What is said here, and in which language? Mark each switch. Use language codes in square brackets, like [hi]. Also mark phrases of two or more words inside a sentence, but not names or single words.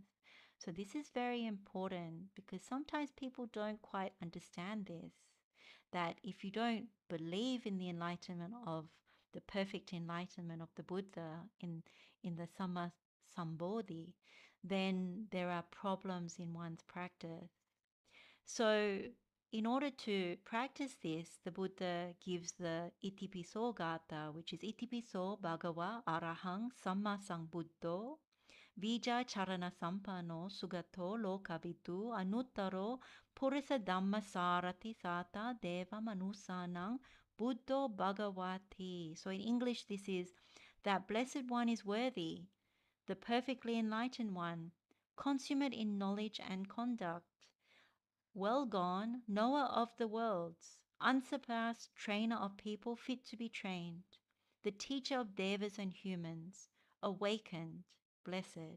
[en] So this is very important because sometimes people don't quite understand this, that if you don't believe in the enlightenment of the perfect enlightenment of the Buddha in the [pi] Samma Sambodhi, [en] then there are problems in one's practice. So in order to practice this, the Buddha gives the [pi] Itipiso Gata, [en] which is [pi] Itipiso Bhagava Arahang Samma Sambuddho Vija Charana Sampano Sugato Lokavitu Anuttaro Purisa Dhamma Sarati Sata Deva Manusanang Buddho Bhagavati. [en] So in English, this is that Blessed One is worthy, the perfectly enlightened one, consummate in knowledge and conduct, well gone, knower of the worlds, unsurpassed trainer of people fit to be trained, the teacher of devas and humans, awakened, blessed.